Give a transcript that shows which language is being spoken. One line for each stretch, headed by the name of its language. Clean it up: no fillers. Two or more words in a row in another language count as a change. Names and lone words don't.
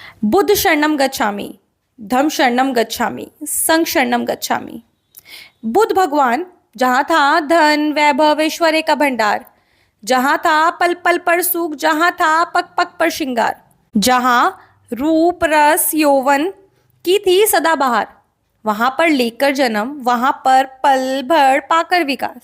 Pali: बुद्ध शरणम गच्छामि, धम्म शरणम गच्छामि, संघ शरणम गच्छामि।
Hindi: बुद्ध भगवान, जहाँ था धन वैभव ऐश्वर्य का भंडार, जहाँ था पल पल पर सुख, जहाँ था पग पग पर श्रृंगार, जहाँ रूप रस यौवन की थी सदा बहार, वहां पर लेकर जन्म, वहां पर पल भर पाकर विकास।